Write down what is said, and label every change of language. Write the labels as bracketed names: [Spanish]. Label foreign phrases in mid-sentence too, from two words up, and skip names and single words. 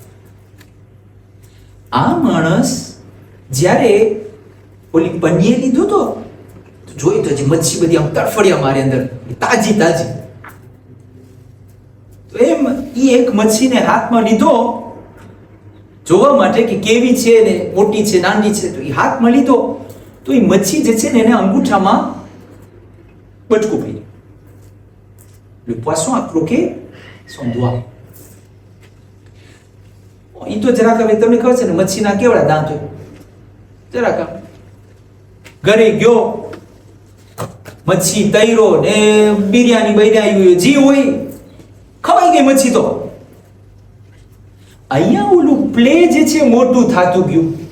[Gujarati] આ માણસ જ્યારે ઓલી પનીએ લીધો તો જોયું તો જે મચ્છી બધી આમ તડફડિયા મારી અંદર, તાજી તાજી. તો એમ ઈ એક મચ્છીને હાથમાં લીધો જોવા માટે કે કેવી છે ને મોટી છે નાની છે. તો એ હાથમાં લીધો તો એ મચ્છી જે છે ને એને અંગૂઠામાં બચકું પડી. [French] Le poisson a croqué son doigt. [Gujarati] ઈ તો જરાક હવે તમને ખબર છે ને મચ્છીના કેવડા દાંત હોય, જરાક ઘરે ગયો, મચ્છી તૈરો ને બિરયાની બૈરાઈ જી હોય, ખવાઈ ગઈ મચ્છી. તો અહીંયા ઓલું પ્લે જે છે મોટું થાતું ગયું.